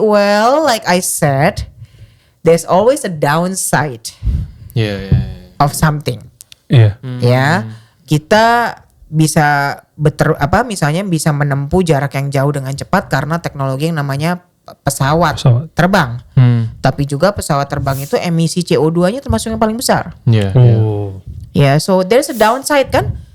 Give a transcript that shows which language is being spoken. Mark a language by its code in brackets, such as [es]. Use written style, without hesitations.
[en] Well, like I said, there's always a downside of something. [id] Ya, kita bisa misalnya bisa menempuh jarak yang jauh dengan cepat karena teknologi yang namanya pesawat terbang. Tapi juga pesawat terbang itu emisi CO2-nya termasuk yang paling besar. [en] Ya, so there's a downside kan.